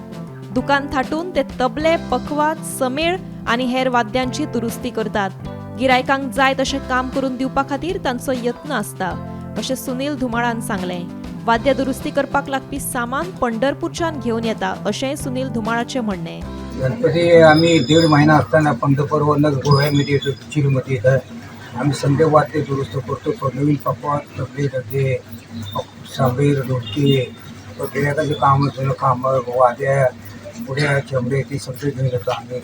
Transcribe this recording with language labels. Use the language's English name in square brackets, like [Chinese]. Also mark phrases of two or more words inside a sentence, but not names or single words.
[Konkani] दुकान थाटून ते तबले, पखवाज, समेळ आनी हेर वाद्यांची दुरुस्ती करतात। गिरायकांक जाय तशें काम करून दिवपा खातीर तांचो यत्न आसता, अशें सुनील धुमाळान सांगलें। वाद्य दुरुस्ती करपाक लागपी सामान पंढरपूरच्यान घेवन येता, अशेंय सुनील धुमाळाचें म्हणणें। [Marathi] गणपती आम्ही 1.5 महिना असताना पंढरपूरवरनं गोव्यामध्ये येतो, चिलीमध्ये येतात। आम्ही संध्या वाद्य दुरुस्त करतो, नवीन पकवान, तबले, डगे, साबीर, ढोलकी, गिरायकाचे काम वाद्या, पुढे चमडे ते सगळे घेऊन येतो आम्ही।